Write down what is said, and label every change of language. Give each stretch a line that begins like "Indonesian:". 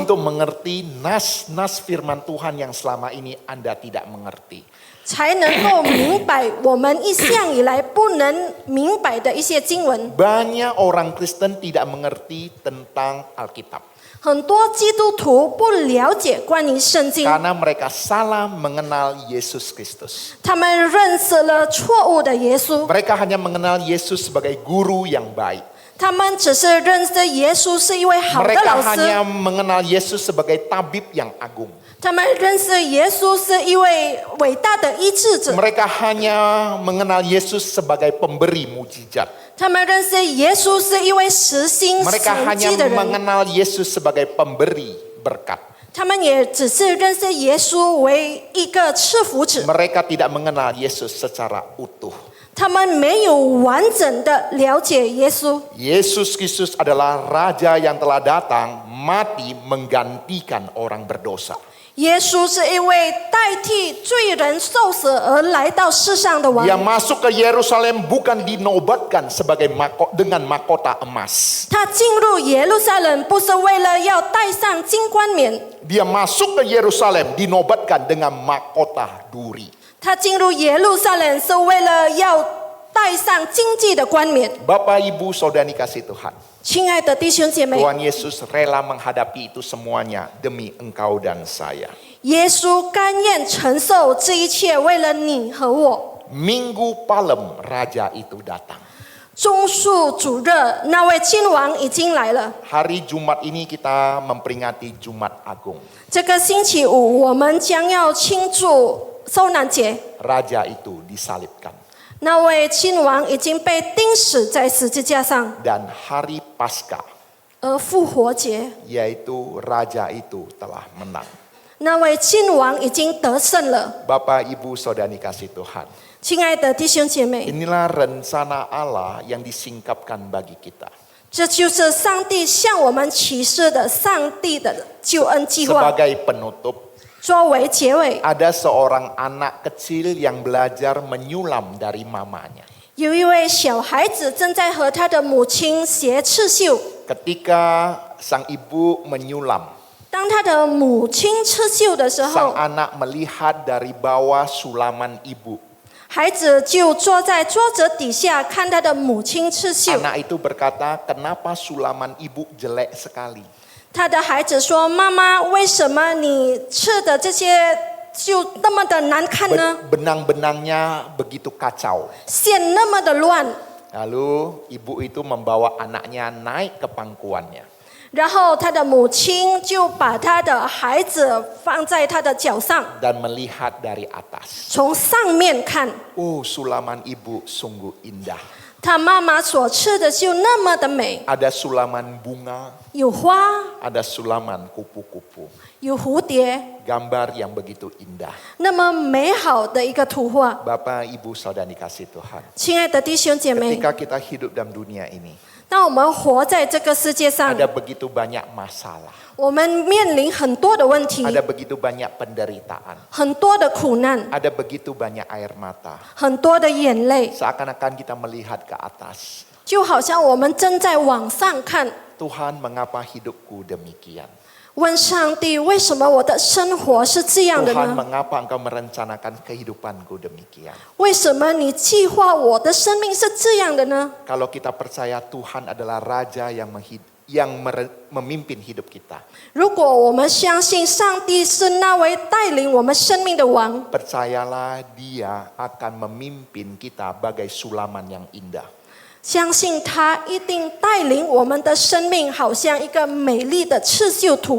Indonesian: Untuk mengerti nas-nas firman Tuhan yang selama ini Anda tidak mengerti.
Chinese: 才能够明白我们一向以来不能明白的一些经文。
Indonesian: Banyak orang Kristen tidak mengerti tentang Alkitab.
Chinese: 很多基督徒不了解关于圣经，
Indonesian: Karena mereka salah mengenal Yesus Kristus.
Chinese: 他们认识了错误的耶稣，
Indonesian: Mereka hanya mengenal Yesus sebagai guru yang baik.
Chinese: 他们只是认识耶稣是一位好的
Indonesian: Mereka
Chinese: 老
Indonesian: hanya
Chinese: 师，
Indonesian: mengenal Yesus sebagai tabib yang agung.
Chinese: 他们认识耶稣是一位伟大的医治者，
Indonesian: Mereka hanya mengenal Yesus sebagai pemberi mujizat.
Chinese: 他们认识耶稣是一位实行
Indonesian: Mereka
Chinese: 神
Indonesian: hanya
Chinese: 迹的人，
Indonesian: mengenal Yesus sebagai pemberi berkat.
Chinese: 他们也只是认识耶稣为一个赐福者，
Indonesian: Mereka tidak mengenal Yesus secara utuh.
Chinese: 他们没有完整的了解耶稣。
Indonesian: Yesus Kristus adalah Raja yang telah datang mati menggantikan orang berdosa.
Chinese: 耶稣是一位代替罪人受死而来到世上的王。
Indonesian: Dia masuk ke Yerusalem bukan dinobatkan sebagai dengan mahkota emas.
Chinese: 他进入耶路撒冷不是为了要戴上金冠冕，
Indonesian: Dia masuk ke Yerusalem dinobatkan dengan mahkota duri.
Chinese: 他进入耶路撒冷是为了要戴上荆棘的冠冕。
Indonesian: Bapak, Ibu, Saudara dikasih Tuhan.
Chinese: 亲爱的弟兄姐妹，
Indonesian: Tuhan Yesus rela menghadapi itu semuanya demi engkau dan saya.
Chinese: 耶稣甘愿承受这一切，为了你和我。
Indonesian: Minggu Palem Raja itu datang.
Chinese: 棕树主日，那位君王已经来了。
Indonesian: Hari Jumat ini kita memperingati Jumat Agung.
Chinese: 这个星期五，我们将要庆祝受难节。
Indonesian: Raja itu disalibkan.
Chinese: 那位君王已经被钉死在十字架上，
Indonesian: Dan hari Paskah,
Chinese: 而复活节，
Indonesian: yaitu raja itu telah menang.
Chinese: 那位君王已经得胜了。
Indonesian: Bapak, Ibu, Saudari kasih Tuhan.
Chinese: 亲爱的弟兄姐妹，
Indonesian: Inilah rencana Allah yang disingkapkan bagi kita.
Chinese: 这就是上帝向我们启示的上帝的救恩计划。
Indonesian: Sebagai penutup,
Chinese: 作为结尾，
Indonesian: ada seorang anak kecil yang belajar menyulam dari mamanya.
Chinese: 有一位小孩子正在和他的母亲学刺绣。
Indonesian: Ketika sang ibu menyulam,
Chinese: 当他的母亲刺绣的时
Indonesian: sang
Chinese: 候，
Indonesian: anak melihat dari bawah sulaman ibu.
Chinese: 孩子就坐在桌子底下看他的母亲刺绣。
Indonesian: Anak itu berkata, kenapa sulaman ibu jelek sekali?
Chinese: 他的孩子说：“妈妈，为什么你刺的这些就那么的难看呢？
Indonesian: Benang-benangnya begitu kacau.
Chinese: 线那么的乱。”
Indonesian: Lalu ibu itu membawa anaknya naik ke pangkuannya.
Chinese: 然后他的母亲就把他的孩子放在他的脚上，
Indonesian: Dan melihat dari atas.
Chinese: 从上面看，
Indonesian: Oh, sulaman ibu sungguh indah.
Chinese: 他妈妈所刺的就那么的美，
Indonesian: Ada sulaman bunga,
Chinese: 有花，
Indonesian: ada sulaman kupu-kupu.
Chinese: 有蝴蝶，
Indonesian: Gambar yang begitu indah.
Chinese: 那么美好的一个图画。
Indonesian: Bapak, Ibu, Saudari kasih Tuhan.
Chinese: 亲爱的弟兄姐妹，
Indonesian: Ketika kita hidup dalam dunia ini,
Chinese: 当我们活在这个世界上，
Indonesian: ada begitu banyak masalah.
Chinese: 我们面临很多的问题，
Indonesian: Ada begitu banyak penderitaan.
Chinese: 很多的苦难，
Indonesian: Ada begitu banyak air mata.
Chinese: 很多的眼泪，
Indonesian: Seakan-akan kita melihat ke atas.
Chinese: 就好像我们正在往上看，
Indonesian: Tuhan, mengapa hidupku demikian?
Chinese: 问上帝：为什么我的生活是这样的
Indonesian: Tuhan,
Chinese: 呢？
Indonesian: mengapa engkau merencanakan kehidupanku demikian?
Chinese: 为什么你计划我的生命是这样的呢？
Indonesian: Kalau kita percaya Tuhan adalah Raja yang memimpin hidup kita.
Chinese: 如果我们相信上帝是那位带领我们生命的王，
Indonesian: Percayalah Dia akan memimpin kita bagai sulaman yang indah.
Chinese: 相信他一定带领我们的生命，好像一个美丽的刺绣图